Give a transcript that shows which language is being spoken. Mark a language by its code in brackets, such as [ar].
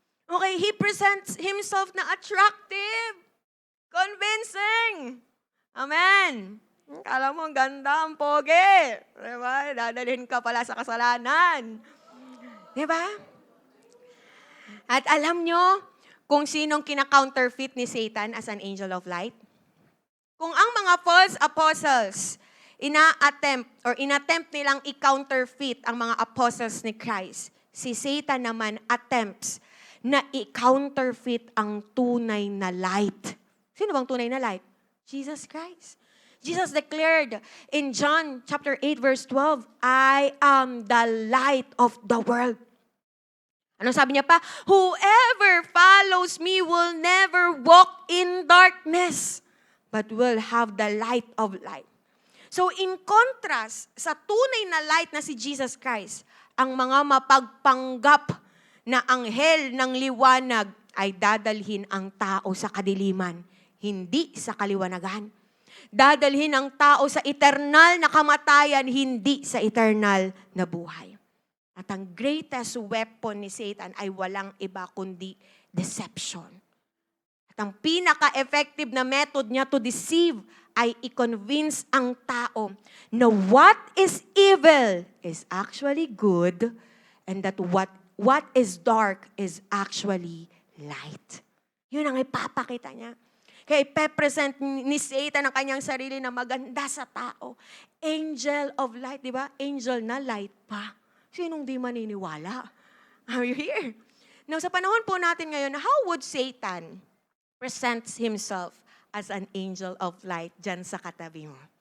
[en] Okay, he presents himself na attractive. Convincing. Amen. [tl] Kala mo, ang ganda, ang pogi. Diba? Dadalhin ka pala sa kasalanan. Diba? At alam nyo kung sinong kina-counterfeit ni Satan [en] as an angel of light? [tl] Kung ang mga false apostles, inattempt nilang i-counterfeit ang mga apostles ni Christ, si Satan naman attempts na i-counterfeit ang tunay na light. Sino bang tunay na light? Jesus Christ. [en] Jesus declared in John chapter 8 verse 12, I am the light of the world. Anong sabi niya pa? Whoever follows me will never walk in darkness, but will have the light of light. [tl] So in contrast sa tunay na light na si Jesus Christ, ang mga mapagpanggap na anghel ng liwanag ay dadalhin ang tao sa kadiliman, hindi sa kaliwanagan. Dadalhin ang tao sa eternal na kamatayan, hindi sa eternal na buhay. At ang greatest weapon ni Satan ay walang iba kundi deception. At ang pinaka-effective na method niya [en] to deceive [tl] ay i-convince ang tao na [en] what is evil is actually good and that what what is dark is actually light. [tl] Yun ang ipapakita niya. Kaya ipepresent ni Satan ang kanyang sarili na maganda sa tao. Angel of light, di ba? Angel na light pa. Sinong di maniniwala? [en] Are you here? [tl] Now, sa panahon po natin ngayon, [en] how would Satan present himself as an angel of light [tl] dyan sa katabi mo?